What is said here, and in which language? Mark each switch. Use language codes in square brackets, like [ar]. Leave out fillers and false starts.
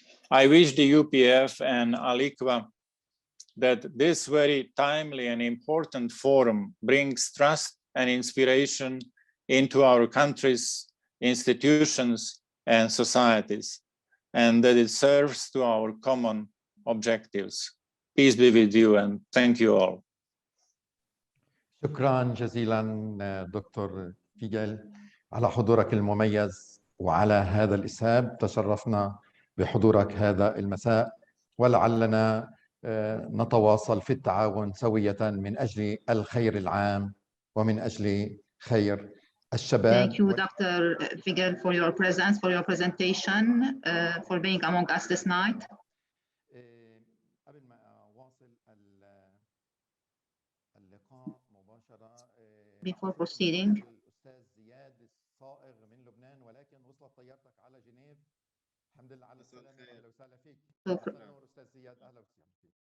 [en] I wish the UPF and AL-Liqa that this very timely and important forum brings trust and inspiration into our countries, institutions, and societies, and that it serves to our common objectives. Peace be with you, and thank you all. [ar] شكرا جزيلا دكتور فيجل على حضورك المميز وعلى هذا الإسهاب. تشرفنا بحضورك هذا المساء، ولعلنا نتواصل في التعاون سوية من أجل الخير العام ومن أجل خير الشباب. [en] Thank you, Dr. Figel, for your presence, for your presentation, for being among us this night. [ar] قبل ما أواصل اللقاء مباشرة [en] Before proceeding, [ar] الأستاذ زياد الصائغ من لبنان، ولكن وصلت طيارتك على جنيف. الحمد لله على السلامة، أهلا وسهلا فيك. نور أستاذ زياد، أهلا وسهلا فيك.